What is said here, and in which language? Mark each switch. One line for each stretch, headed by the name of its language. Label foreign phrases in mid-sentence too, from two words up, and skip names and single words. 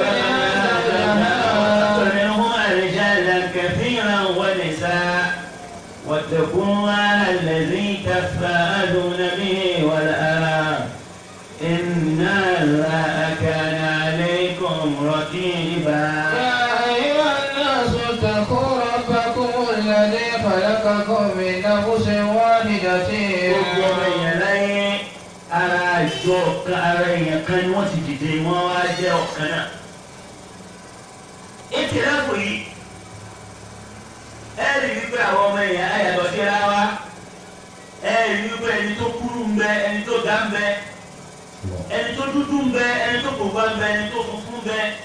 Arabic: منهما رجالا كثيرا ونساء واتقوا الله الذي تساءلون به والأرحام إن الله كان عليكم رقيبا. يا أيها الناس اتقوا ربكم الذي خلقكم من نفس واحدة.
Yoruba: ara ìjọ ara èèyàn kan ni wọ́n ti dìde wọ́n wá jẹ́ ọ̀kan náà. ètò ìdáàbò yìí ẹ rí wípé àwọn ọmọ èèyàn ayàtọ̀ síra wa ẹ rí wípé ẹni tó kúrú ń bẹ ẹni tó ga ń bẹ ẹni tó dúdú ń bẹ ẹni tó pupa ń bẹ ẹni tó funfun ń bẹ.